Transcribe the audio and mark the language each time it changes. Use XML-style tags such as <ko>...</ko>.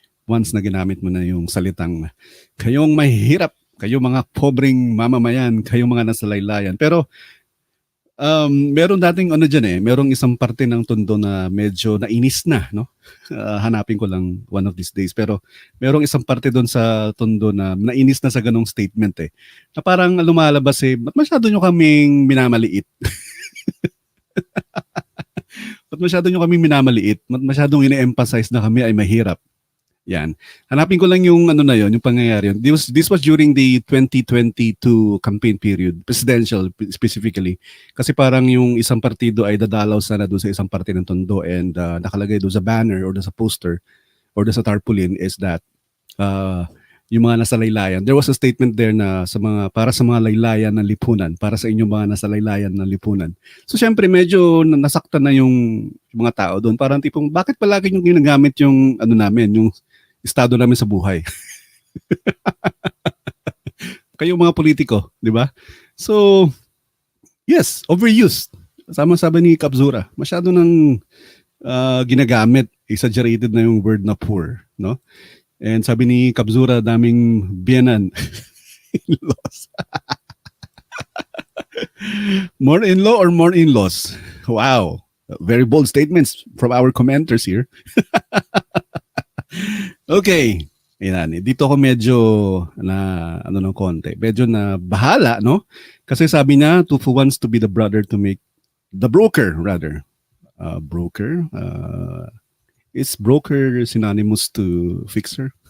<tl>Once na ginamit mo na yung salitang, kayong mahihirap, kayong mga pobreng mamamayan, kayong mga nasa laylayan. Pero Meron dating ano diyan merong isang parte ng Tondo na medyo nainis na, no? Hanapin ko lang</tl> <en>one of these days.</en> <tl>Pero merong isang parte doon sa Tondo na nainis na sa ganong statement Na parang lumalabas ba't masyado nyo kaming minamaliit? Ba't masyado nyo kaming minamaliit? Ba't masyadong ine-emphasize na kami ay mahirap? Yan. Hanapin ko lang yung ano na yon, yung pangyayari yun.</tl> <en>This was during the 2022 campaign period, presidential specifically.</en> <tl>Kasi parang yung isang partido ay dadalaw sana doon sa isang parte ng Tondo and nakalagay doon sa banner or doon sa poster or doon sa tarpaulin</tl> <en>is that</en> <tl>yung mga nasa laylayan.</tl> <en>There was a statement there</en> <tl>na para sa mga laylayan ng lipunan, para sa inyong mga nasa laylayan ng lipunan. So syempre medyo nasaktan na yung mga tao doon. Parang tipong bakit palagi yung ginagamit yung ano namin, yung estado namin sa buhay. Kayong mga politiko, di ba?</tl> <en>So, yes, overused.</en> <tl>Sama-sabi ni Kapzura, masyado nang ginagamit, exaggerated na yung word na poor, no? And sabi ni Kapzura, daming biyanan. In-laws.</tl> <en>More in-law or more in-laws? Wow. Very bold statements from our commenters here. Okay.</en> <tl>Ayan, dito ako medyo na ng konti. Medyo na bahala, no? Kasi sabi niya,</tl> <en>Tulfo wants to be the broker rather. Broker. Is broker synonymous to fixer?</en>